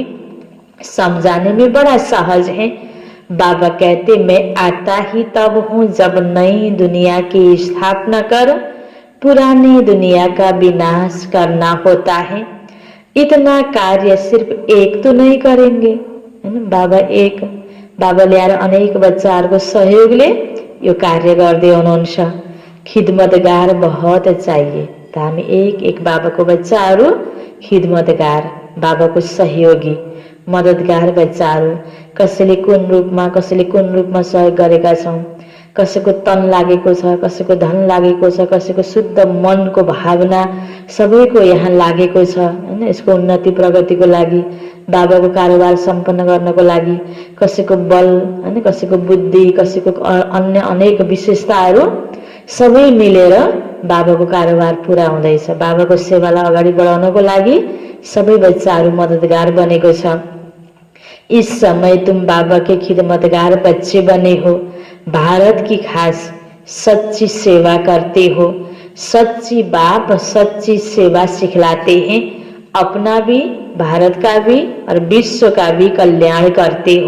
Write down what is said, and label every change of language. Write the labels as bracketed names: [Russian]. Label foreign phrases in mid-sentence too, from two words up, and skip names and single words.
[Hindi] समझाने में बड़ा सहज है। बाबा कहते मैं आता ही तब हूँ जब नई दुनिया की स्थापना कर पुरानी दुनिया का विनाश करना होता है। इतना कार्य सिर्फ एक तो नहीं करेंगे है ना। [Nepali] बाबाले आएर अनेक बच्चाहरूको सहयोगले यो कार्य गर्दै हुनुहुन्छ। [Hindi] खिदमतगार बहुत चाहिए। [Nepali] त हामी एक एक बाबाको बच्चाहरू खिदमतगार, बाबाको सहयोगी, मद्दतगार बच्चाहरू कसैले कुन रूपमा सहयोग गरेका छौँ। कसैको तन लागेको छ, कसैको धन लागेको छ, कसैको शुद्ध मनको भावना सबैको यहाँ लागेको छ हैन। यसको उन्नति प्रगतिको लागि, बाबाको कारोबार सम्पन्न गर्नको लागि कसैको बल हैन, कसैको बुद्धि, कसैको अन्य अनेक विशेषताहरू सबै मिलेर बाबाको कारोबार पूरा हुँदैछ। बाबाको सेवालाई अगाडि बढाउनको लागि सबै बच्चाहरू मद्दतगार बनेको छ। [Hindi] इस समय तुम बाबा के खिदमतगार बच्चे बने हो। भारत की खास सच्ची सेवा करते हो। सच्ची बाप सच्ची सेवा सिखलाते हैं। अपना भी, भारत का भी और विश्व का भी कल्याण करते हो।